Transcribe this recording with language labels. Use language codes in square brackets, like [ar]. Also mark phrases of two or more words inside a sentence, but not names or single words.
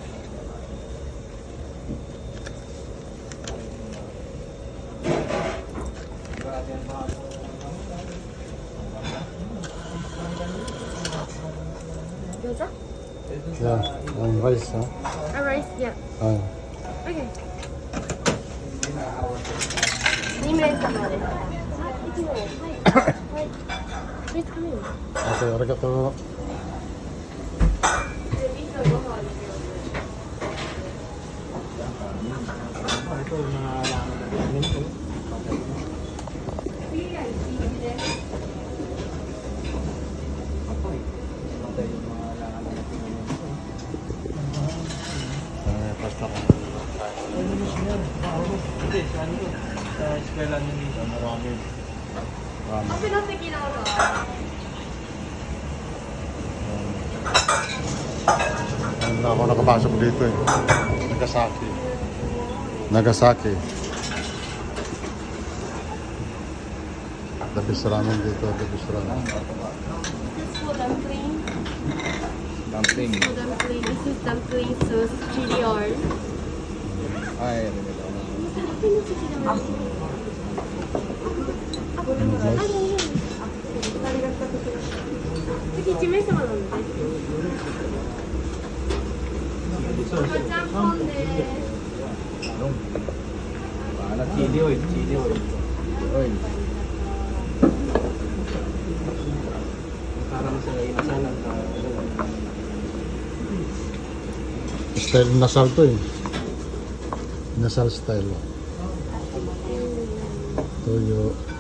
[en] Gyoza? Yeah, and rice, huh? Rice, yeah. Okay. [ja] Okay. 2名様です。1名。 [en] はい。Please come in. Okay, arigato. [tl] Ito yung mga alaman natin. Pasta ko. Hindi, sa ano to? Sa eskwela nito. Marami. Marami. [ja] 奥の席どうぞ。 [tl] Ano na ako nakapasok dito eh. Nagasaki. Labis ramen dito, labis ramen. [en] This is for dumpling. Dumpling. For dumpling. This is dumpling sauce, chili oil. [tl] Ay, [ja] 奥の席どうぞ。次1名様なので。ちゃんぽんです。 [tl] Para chili oil. Oil. Para masaya inasalan ka. Style nasal to eh. Nasal style. Toyo.